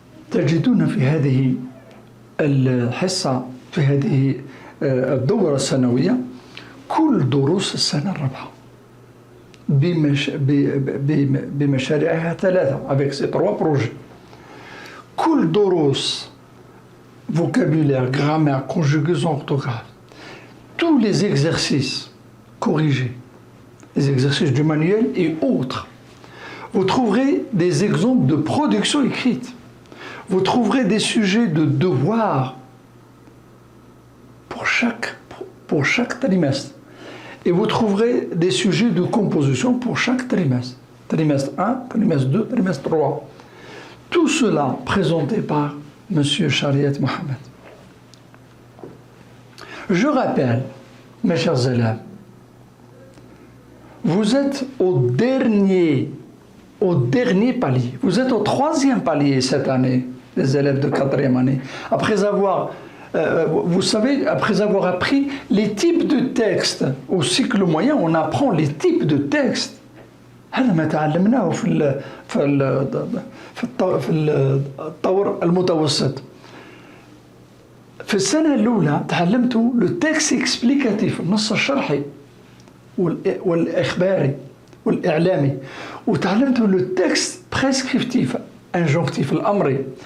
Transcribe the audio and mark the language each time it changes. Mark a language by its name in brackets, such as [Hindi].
[Arabic] تجدون في هذه الحصة في هذه الدورة السنوية كل دروس السنة الرابعة بمشاريعها ثلاثة [French] avec ces trois projets. [Arabic] كل دروس [French] vocabulaire, grammaire, conjugaison, orthographe, tous les exercices corrigés, les exercices du manuel et autres. Vous trouverez des exemples de production écrite. Vous trouverez des sujets de devoirs pour chaque trimestre. Et vous trouverez des sujets de composition pour chaque trimestre. Trimestre 1, trimestre 2, trimestre 3. Tout cela présenté par M. Shariat Mohamed. Je rappelle, mes chers élèves, vous êtes au dernier palier. Vous êtes au troisième palier cette année, les élèves de quatrième année. Après avoir appris les types de textes au cycle moyen, on apprend les types de textes. [Arabic] هذا ما تعلمناه في الطور المتوسط. في السنة الأولى تعلمتوا [French] le texte explicatif [Arabic] النص الشرحي والإخباري والإعلامي، وتعلمتوا [French] le texte prescriptif injonctif [Arabic] الأمري.